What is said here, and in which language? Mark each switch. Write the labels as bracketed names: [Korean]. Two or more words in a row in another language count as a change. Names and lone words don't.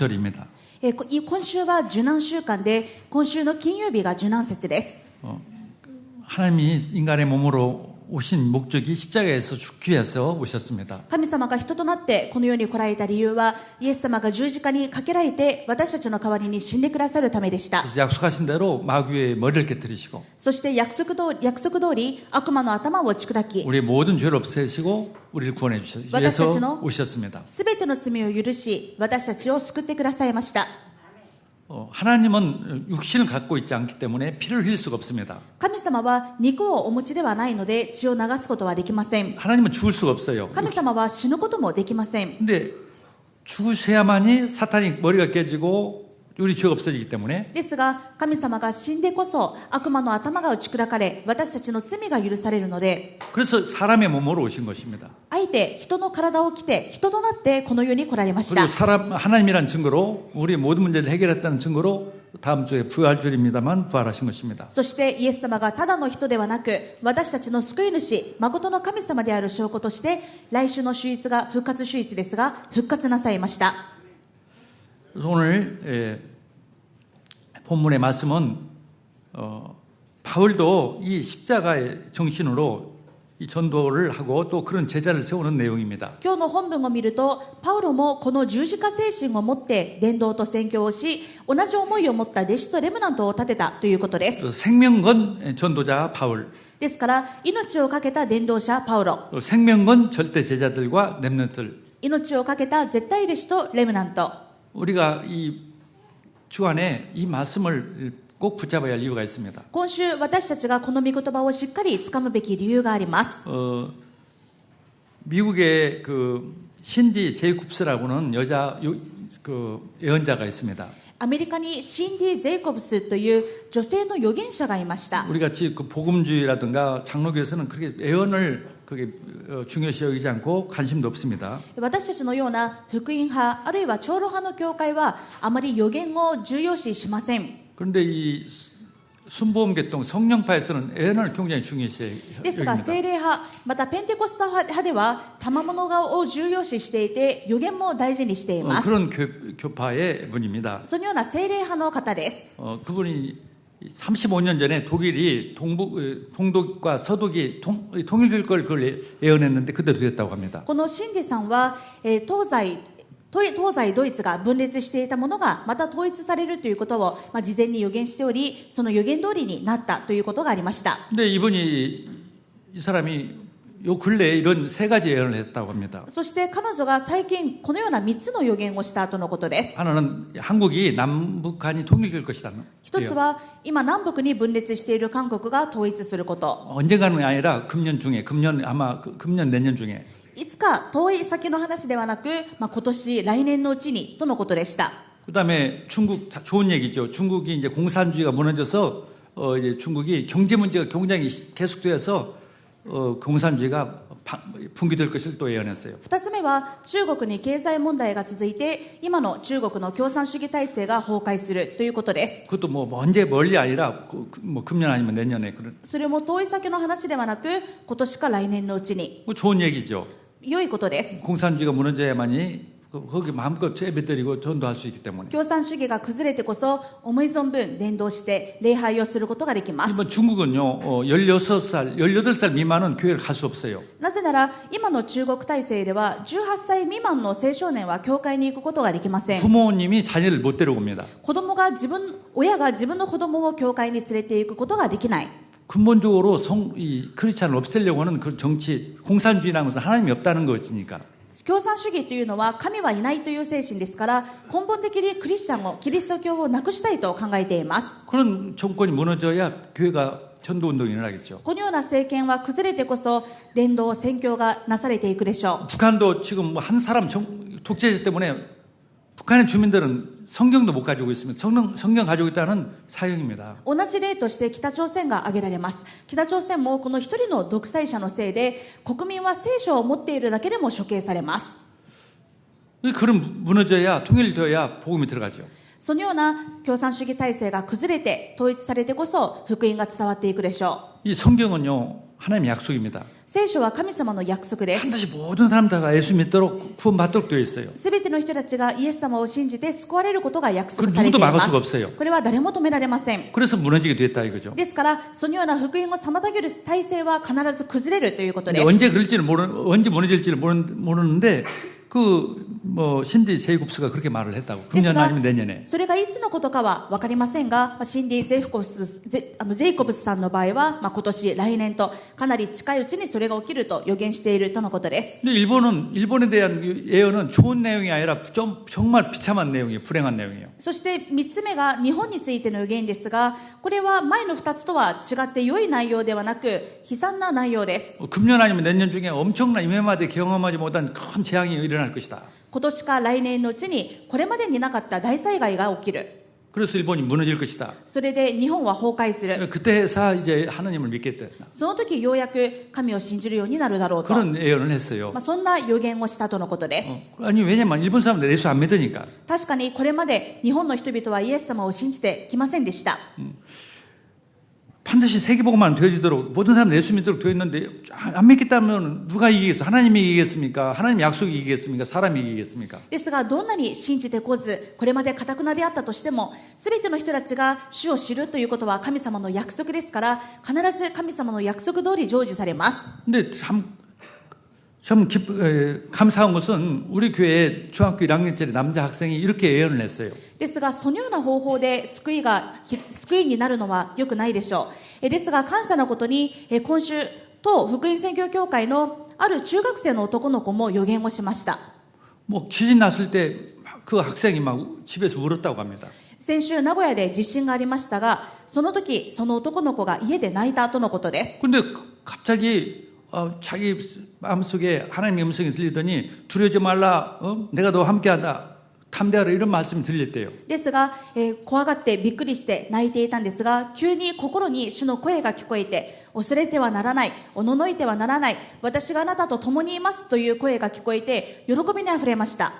[Korean] 절입니다. [Japanese] 今週は受難週間で、今週の金曜日が受難節です。 [Korean] 하나님이 인간의 몸으로 오신 목적이 십자가에서 죽기 위해서 오셨습니다. [Japanese] 神様が人となってこの世に来られた理由は、イエス様が十字架にかけられて私たちの代わりに死んでくださるためでした。 [Korean] 그래서 약속하신 대로 마귀의 머리를 깨뜨리시고 [Japanese] そして約束通り悪魔の頭を打ち砕き、 [Korean] 우리의 모든 죄를 없애시고 우리를 구원해 주셔서 위해서 오셨습니다. [Japanese] すべての罪を許し、私たちを救ってくださいました。 [Korean] 하나님은 육신을 갖고 있지 않기 때문에 피를 흘릴 수가 없습니다. [Japanese] 神様は肉をお持ちではないので血を流すことはできません。 [Korean] 하나님은 죽을 수가 없어요. [Japanese] 神様は死ぬこともできません。 [Korean] 근데 죽으셔야만이 사탄이 머리가 깨지고 우리 죄가 없어지기 때문에 [Japanese] ですが神様が死んでこそ悪魔の頭が打ち砕かれ、私たちの罪が許されるので、 [Korean] 그래서 사람의 몸으로 오신 것입니다. [Japanese] あえて人の体を着て人となってこの世に来られました。 [Korean] 그리고 하나님이란 증거로 우리의 모든 문제를 해결했다는 증거로 다음 주에 부활 주일입니다만 부활하신 것입니다. [Japanese] そしてイエス様がただの人ではなく、私たちの救い主、誠の神様である証拠として、来週の主日が復活主日ですが復活なさいました。 [Korean] 그래서 오늘 본문의 말씀은 바울도 이 십자가의 정신으로 이 전도를 하고 또 그런 제자를 세우는 내용입니다. [Japanese] 今日の本文を見ると、パウロもこの十字架精神を持って伝道と宣教をし、同じ思いを持った弟子とレムナントを立てたということです。 [Korean] 생명건 전도자 바울, [Japanese] ですから命を懸けた伝道者パウロ、 [Korean] 생명건 절대 제자들과 렘넌트들, [Japanese] 命を懸けた絶対弟子とレムナント。 [Korean] 우리가 이 주안에 이 말씀을 꼭 붙잡아야 할 이유가 있습니다. [Japanese] 今週私たちがこの御言葉をしっかり掴むべき理由があります。 [Korean] 미국의 그 신디 제이콥스라고는 예언자가 있습니다. [Japanese] アメリカにシンディ・ジェイコブスという女性の預言者がいました。 [Korean] 우리 같이 그 복음주의라든가 장로교에서는 그렇게 예언을 그게 중요시 여기지 않고 관심도 없습니다. [Japanese] 私たちのような福音派あるいは長老派の教会はあまり預言を重要視しません。 [Korean] 그런데 이 순복음계통 성령파에서는 예언을 굉장히 중요시 [Japanese] ですが [Korean] 여깁니다. [Japanese] 聖霊派またペンテコスタ派では賜物を重要視していて、預言も大事にしています。 [Korean] 그런 교파의 분입니다. [Japanese] そのような聖霊派の方です。 [Korean] 그분이 35년 전에 독일이 동독과 서독이 통일될 걸 그걸 예언했는데 그대로 됐다고 합니다. [Japanese] このシンディさんは、東西ドイツが分裂していたものがまた統一されるということを、事前に予言しており、その予言通りになったということがありました。 [Korean] 근데 이 사람이 요 근래에 이런 세 가지 예언을 했다고 합니다. [Japanese] そして彼女が最近このような3つの予言をしたとのことです。 [Korean] 하나는 한국이 남북한이 통일될 것이다. [Japanese] 一つは今南北に分裂している韓国が統一すること。 [Korean] 언젠가는 아니라 금년 내년 중에 [Japanese] いつか遠い先の話ではなく、今年来年のうちにとのことでした。 [Korean] 그다음에 중국 좋은 얘기죠. 중국이 이제 공산주의가 무너져서 이제 중국이 경제 문제가 굉장히 계속돼서 공산주의가 붕괴될 것을 또 예언했어요. [Japanese] 2 つ目は中国に経済問題が続いて、今の中国の共産主義体制が崩壊するということです。 [Korean] 그것도 뭐 언제 멀리 아니라 뭐 금년 아니면 내년에 그런 [Japanese] それも遠い先の話ではなく、今年か来年のうちに。 [Korean] 좋은 얘기죠. [Japanese] 良いことです。 [Korean] 공산주의가 무너져야만이 거기 마음껏 예배드리고 전도할 수 있기 때문에. [Japanese] 共産主義が崩れてこそ思い存分伝道して礼拝をすることができます。 [Korean] 이번 중국은요 18살 미만은 교회를 갈 수 없어요. [Japanese] なぜなら今の中国体制では18歳未満の青少年は教会に行くことができません。 [Korean] 부모님이 자녀를 못 데려옵니다. [Japanese] 親が自分の子供を教会に連れて行くことができない。 [Korean] 근본적으로 크리스찬을 없애려고 하는 그 정치 공산주의라는 것은 하나님이 없다는 것이니까. [Japanese] 共産主義というのは神はいないという精神ですから、根本的にクリスチャンをキリスト教をなくしたいと考えています。 [Korean] 그런 정권이 무너져야 교회가 전도 운동이 일어나겠죠. [Japanese] このような政権は崩れてこそ伝道宣教がなされていくでしょう。 [Korean] 북한도 지금 한 사람 독재자 때문에 북한의 주민들은 성경도 못 가지고 있으면 성경 가지고 있다는 사형입니다. [Japanese] 同じ例として北朝鮮が挙げられます。北朝鮮もこの一人の独裁者のせいで国民は聖書を持っているだけでも処刑されます。 [Korean] 그런 무너져야 통일되어야 복음이 들어가죠. [Japanese] そのような共産主義体制が崩れて統一されてこそ福音が伝わっていくでしょう。 [Korean] 이 성경은요 하나님의 약속입니다. [Japanese] 聖書は神様の約束です。 [Korean] 반드시 모든 사람들가 예수 믿도록 구원받도록 되어 있어요. [Japanese] すべての人たちがイエス様を信じて救われることが約 [Korean] 그 [Japanese] 束されて [Korean] 누구도 [Japanese] いま [Korean] 막을 [Japanese] す。 [Korean] 수가 없어요. [Japanese] これは誰も止められません。 [Korean] 그래서 무너지게 됐다 이거죠. [Japanese] ですからそのような福音を妨げる体制は必ず崩れるということ [Korean] 근데 [Japanese] です。 [Korean] 언제 무너질지를 모르는데 신디 제이콥스가 그렇게 말을 했다고. 금년 아니면 내년에. [Japanese] それがいつのことかは分かりませんが、シンディ・ジェイコブスさんの場合は、今年、来年とかなり近いうちにそれが起きると予言しているとのことです。 [Korean] 근데 일본에 대한 예언은 좋은 내용이 아니라 정말 비참한 내용이에요. 불행한 내용이에요. [Japanese] そして3つ目が日本についての予言ですが、これは前の2つとは違って良い内容ではなく悲惨な内容です。 [Korean] 금년 아니면 내년 중에 엄청난 임해마다 경험하지 못한 큰 재앙이 일어날 것이다. [Japanese] 今年か来年のうちにこれまでになかった大災害が起きる。 [Korean] 그래서 일본이 무너질 것이다. [Japanese] それで日本は崩壊する。 [Korean] 그때서 이제 하나님을 믿겠다. [Japanese] その時ようやく神を信じるようになるだろうと。 [Korean] 그런 예언을 했어요. [Japanese] そんな予言をしたとのことです。 [Korean] 아니 왜냐면 일본 사람들 예수 안 믿으니까. [Japanese] 確かにこれまで日本の人々はイエス様を信じてきませんでした。 [Korean] 반드시 세계복음만 되어지도록 모든 사람들 예수 믿도록 되어 있는데 안 믿겠다면 누가 이기겠어? 하나님이 이기겠습니까? 하나님 약속이 이기겠습니까? 사람이 이기겠습니까? [Japanese] ですがどんなに信じてこずこれまで堅くなであったとしても全ての人たちが主を知るということは神様の約束ですから必ず神様の約束通り成就されます。 [Korean] 근데 참 감사한 것은 우리 교회 중학교 1학년짜리 남자 학생이 이렇게 예언을 했어요. [Japanese] ですがそのような方法で救いになるのは良くないでしょう。ですが感謝のことに今週当福音宣教協会のある中学生の男の子も予言をしました。 [Korean] 지진 났을 때 그 학생이 막 집에서 울었다고 합니다. [Japanese] 先週名古屋で地震がありましたがその時その男の子が家で泣いたとのことです。 [Korean] 근데 갑자기 자기 마음속에 하나님의 음성이 들리더니 두려워하지 말라. 내가 너와 함께한다. 탐대하라 이런 말씀이 들렸대요. [Japanese] ですが、怖がってびっくりして泣いていたんですが急に心に主の声が聞こえて恐れてはならないおののいてはならない私があなたと共にいますという声が聞こえて喜びにあふれました。